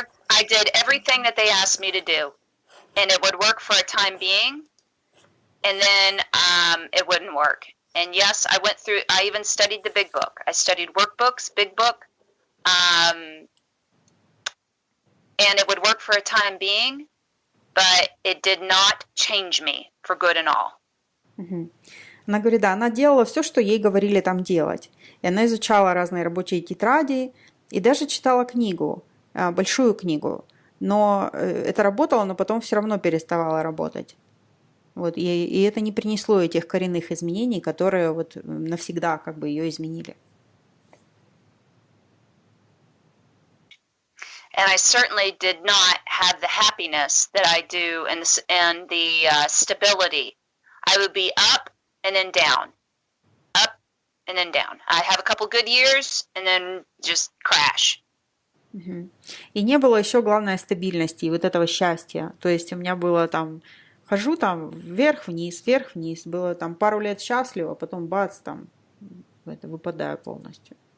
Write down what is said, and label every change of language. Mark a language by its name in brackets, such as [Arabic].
[English] I did everything that they asked me to do, and it would work for a time being, and then it wouldn't work. And yes, I even studied the big book. I studied workbooks, big book, and it would work for a time being, but it did not change me for good and all. [Russian] Она говорит, да, она делала все, что ей говорили там делать. И она изучала разные рабочие тетради и даже читала книгу. Большую книгу, но это работало, но потом все равно переставало работать. Вот, и это не принесло этих коренных изменений, которые вот навсегда как бы ее изменили. [English] And I certainly did not have the happiness that I do and the stability. I would be up and then down, up and then down. I have a couple good years and then just crash. [Russian] И не было еще, главное, стабильности и вот этого счастья. То есть у меня было там, хожу там вверх-вниз, было там пару лет счастливо, потом бац, там выпадаю полностью.